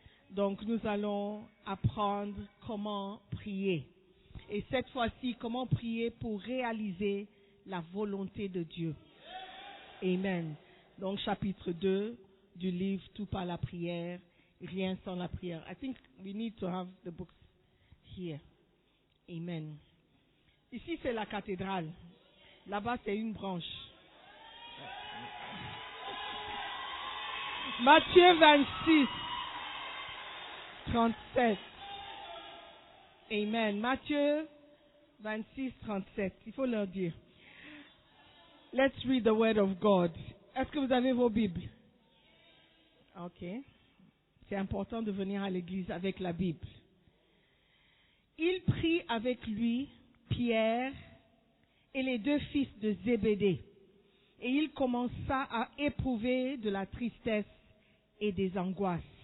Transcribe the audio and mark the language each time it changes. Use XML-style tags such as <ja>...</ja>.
<fr>Donc nous allons apprendre comment prier. Et cette fois-ci, comment prier pour réaliser la volonté de Dieu. Amen. Donc chapitre 2 du livre Tout par la prière, rien sans la prière.</fr> <en>I think we need to have the books here.</en> <fr>Amen. Ici c'est la cathédrale. Là-bas c'est une branche. Matthieu 26, 37. Amen. Matthieu 26, 37. Il faut leur dire.</fr> <en>Let's read the word of God.</en> <fr>Est-ce que vous avez vos Bibles? Ok. C'est important de venir à l'église avec la Bible. Il prit avec lui Pierre et les deux fils de Zébédée. Et il commença à éprouver de la tristesse et des angoisses.</fr>